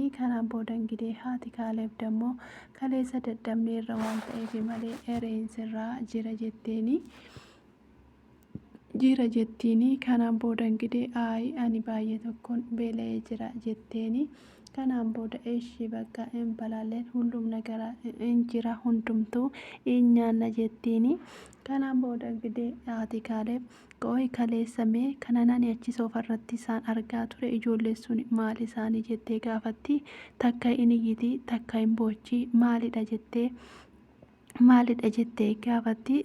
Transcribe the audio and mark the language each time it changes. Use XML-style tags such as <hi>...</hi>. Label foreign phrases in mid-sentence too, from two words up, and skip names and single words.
<om>Kanaan booda ingidee haati Kaaleb dammoo kaleessa dadhabneerra waan ta'eef malee ereen sirraa jira jetteeni. jira jettiini. Kanaan booda ingidihi ani baay'ee tokkoon beela'ee jira jetteeni. Kanaan booda ishii bakka hin balaaleen</om> <am>ሁሉም ነገር እንጅራ</am> <om>hundumtuu hin nyaanna jettiini. Kanaan booda ingidihi haati Kaaleeb qo'i kaleessamee kana nani achi soofarratti isaan argaa ture ijoollee sun maal isaanii jettee gaafatti. Takka hin iyyiti takka hin boochi maalidha jettee gaafatti.</om>